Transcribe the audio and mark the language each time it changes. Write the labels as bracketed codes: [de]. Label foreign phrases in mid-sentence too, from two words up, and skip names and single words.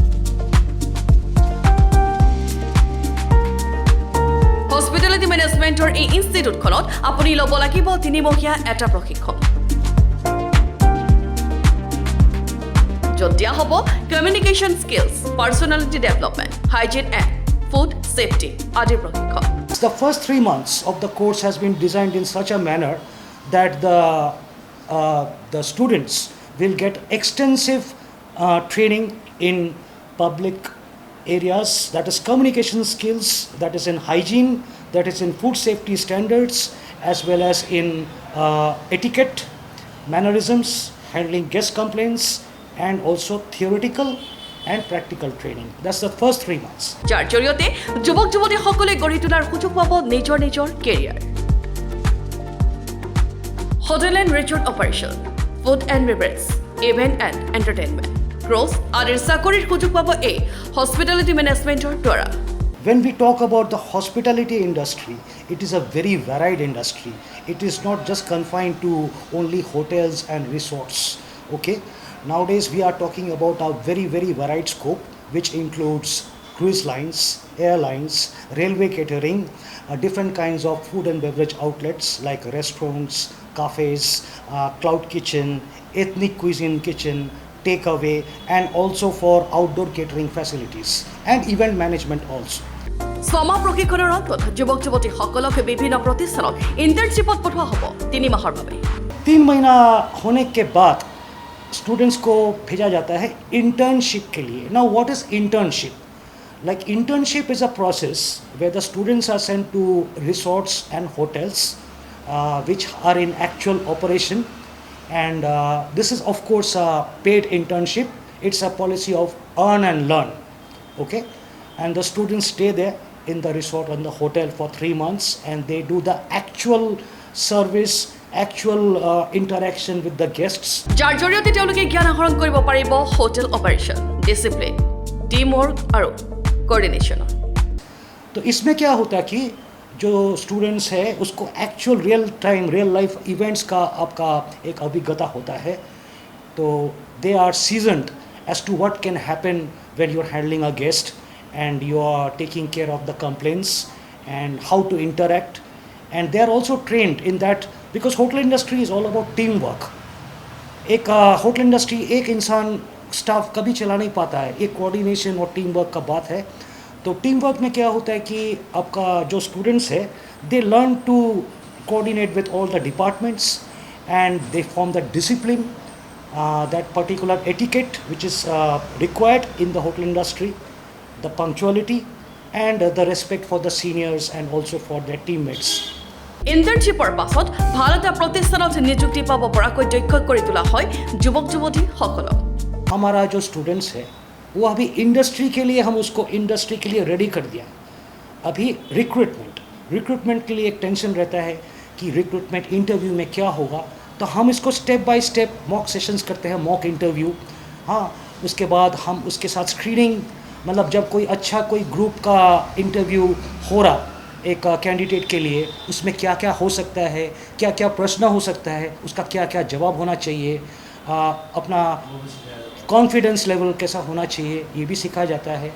[en] hospitality managementৰ [as] এই ইনষ্টিটিউটখনত আপুনি ল'ব লাগিব 3 মহীয়া এটা প্ৰশিক্ষণ। য'ত দিয়া হ'ব [en] communication skills, personality development, hygiene and food safety [as] আদিৰ প্ৰশিক্ষণ। [en] The first 3 months of the course has been designed in such a manner that the students will get extensive training in public areas, that is communication skills, that is in hygiene, that is in food safety standards, as well as in etiquette, mannerisms, handling guest complaints, and also theoretical and practical training. That's the first 3 months. [as] যাৰ জৰিয়তে যুৱক যুৱতীসকলে গঢ়ি তোলাৰ সুযোগ পাব নিজৰ কেৰিয়াৰ। [en] hotel and resort operation, food and beverage, event and entertainment, [as] ক্ৰুজ আদিৰ চাকৰিৰ সুযোগ পাব এই [en] hospitality managementৰ [as] দ্বাৰা। [en] When we talk about the hospitality industry, it is a very varied industry. It is not just confined to only hotels and resorts. Okay? Nowadays we are talking about a very, very varied scope, which includes cruise lines, airlines, railway catering, different kinds of food and beverage outlets like restaurants, cafes, cloud kitchen, ethnic cuisine kitchen, takeaway, and also for outdoor catering facilities and event management also. [as] ছমাহ প্ৰশিক্ষণৰ অন্তত যুৱক যুৱতীসকলক বিভিন্ন প্ৰতিষ্ঠানত ইণ্টাৰ্ণশ্বিপত পঠোৱা হ'ব 3 মাহৰ বাবে। [hi] 3 महीना होने के बाद स्टूडेंट्स को भेजा जाता है इंटर्नशिप के लिए। [en] now what is internship? like internship is a process where the students are sent to resorts and hotels which are in actual operation, and this is of course a paid internship. It's a policy of earn and learn. Okay, and the students stay there in the resort and the hotel for 3 months, and they do the actual service, actual interaction with the guests. [as] যাৰ জৰিয়তে তেওঁলোকে জ্ঞান আহৰণ কৰিব পাৰিব [en] hotel operation, [as] ডিচিপ্লিন, [en] team work [as] আৰু কোঅৰ্ডিনেশ্যন। [hi] तो इसमें क्या होता है कि जो स्टूडेंट्स है उसको [en] actual real life events [hi] का आपका एक अभिज्ञता होता है। [en] तो they are seasoned as to what can happen when you are handling a guest and you are taking care of the complaints and how to interact, and they are also trained in that because hotel industry is all about team work. [hi] एक [en] hotel industry [hi] एक इंसान स्टाफ कभी चला नहीं पाता है, एक कोऑर्डिनेशन और [en] team work [hi] का बात है। तो टीम वर्क में क्या होता है कि आपका जो स्टूडेंट्स है [en] they learn to coordinate with all the departments, and they form the discipline, that particular etiquette which is required in the hotel industry, the punctuality and the respect for the seniors and also for their teammates. [as] ইণ্টাৰ্ণশ্বিপৰ পাছত ভাল এটা প্ৰতিষ্ঠানত নিযুক্তি পাব পৰাকৈ দক্ষ কৰি তোলা হয় যুৱক যুৱতীসকলক। [hi] हमारा जो स्टूडेंट्स है वो अभी इंडस्ट्री के लिए हम उसको इंडस्ट्री के लिए रेडी कर दिया। अभी रिक्रूटमेंट के लिए एक टेंशन रहता है कि [en] recruitment interview [hi] में क्या होगा, तो हम इसको [en] step by step mock sessions [hi] करते हैं, [en] mock interview. [hi] हाँ, उसके बाद हम उसके साथ स्क्रीनिंग, मतलब जब कोई अच्छा कोई ग्रुप का इंटरव्यू हो रहा एक कैंडिडेट के लिए, उसमें क्या क्या हो सकता है, क्या क्या प्रश्न हो सकता है, उसका क्या क्या जवाब होना चाहिए, अपना [en] confidence level [hi] कैसा होना चाहिए, ये भी सिखाया जाता है।